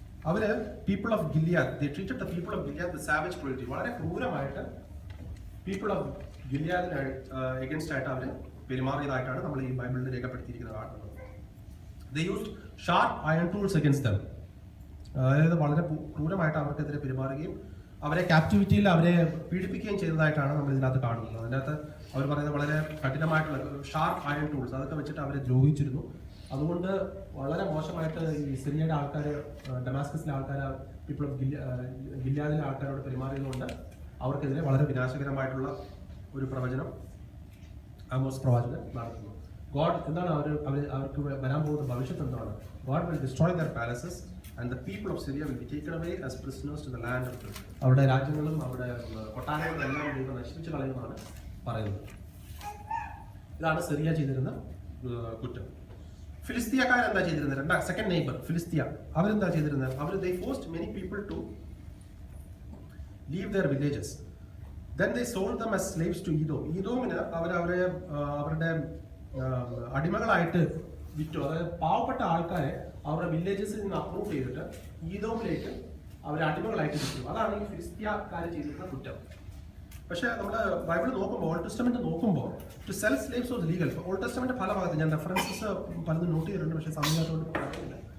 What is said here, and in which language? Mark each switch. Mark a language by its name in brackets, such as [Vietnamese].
[English] അവര് people of Gilead, they treated the people of Gilead with savage cruelty. [Malayalam] വളരെ ക്രൂരമായിട്ട് people of ഗിലിയാദിന് against ആയിട്ട് അവർ പെരുമാറിയതായിട്ടാണ് നമ്മൾ ഈ ബൈബിളിൽ രേഖപ്പെടുത്തിയിരിക്കുന്നത് കാണുന്നത്. [English] They used sharp iron tools against them. [Malayalam] അതായത് വളരെ ക്രൂരമായിട്ട് അവർക്കെതിരെ പെരുമാറുകയും അവരെ ക്യാപ്റ്റിവിറ്റിയിൽ അവരെ പീഡിപ്പിക്കുകയും ചെയ്തതായിട്ടാണ് നമ്മൾ ഇതിനകത്ത് കാണുന്നത്. അതിനകത്ത് അവർ പറയുന്നത് വളരെ കഠിനമായിട്ടുള്ള ഷാർപ്പ് അയൺ ടൂൾസ് അതൊക്കെ വെച്ചിട്ട് അവരെ ദ്രോഹിച്ചിരുന്നു. അതുകൊണ്ട് വളരെ മോശമായിട്ട് ഈ സിറിയയുടെ ആൾക്കാർ, ഡമാസ്കസിലെ ആൾക്കാർ, പീപ്പിൾ ഓഫ് ഗിലിയാദിലെ ആൾക്കാരോട് പെരുമാറിയതുകൊണ്ട് അവർക്കെതിരെ വളരെ വിനാശകരമായിട്ടുള്ള ഒരു പ്രവചനം ആമോസ് പ്രവാചകൻ നടത്തുന്നു. ഗോഡ് എന്താണ് അവർക്ക് വരാൻ പോകുന്ന ഭവിഷ്യത്ത് എന്താണ്? [English] God will destroy their palaces and the people of Syria will be taken away as prisoners to the land of Israel. [Malayalam] അവരുടെ രാജ്യങ്ങളും അവരുടെ കൊട്ടാരങ്ങളും എല്ലാം ദൈവം നശിപ്പിച്ചു കളയുമെന്നാണ് പറയുന്നത്. ഇതാണ് സിറിയ ചെയ്തിരുന്ന കുറ്റം. ഫിലിസ്തീയക്കാർ എന്താ ചെയ്തിരുന്നത്? സെക്കൻഡ് നെയ്ബർ ഫിലിസ്തീയ, അവരെന്താ ചെയ്തിരുന്നത്? [English] they forced many people to leave their villages. Then they sold them as slaves to Edom. [Malayalam] ഈദോമിന് അവരുടെ അടിമകളായിട്ട് വിറ്റു. അതായത് പാവപ്പെട്ട ആൾക്കാരെ അവരുടെ വില്ലേജസിൽ നിന്ന് അപ്രൂവ് ചെയ്തിട്ട് ഈദോമിലേക്ക് അവരെ അടിമകളായിട്ട് വിറ്റു. അതാണ് ഈ ഫിലിസ്തീയക്കാർ ചെയ്തിരുന്ന കുറ്റം. പക്ഷേ നമ്മൾ ബൈബിൾ നോക്കുമ്പോൾ, ഓൾഡ് ടെസ്റ്റമെന്റ് നോക്കുമ്പോൾ [English] To sell slaves was legal. [Malayalam] Old testament പല ഭാഗത്ത് ഞാൻ റെഫറൻസസ് പലതും നോട്ട് ചെയ്തിട്ടുണ്ട്, പക്ഷേ സമയത്തോട് പറയുന്നില്ല.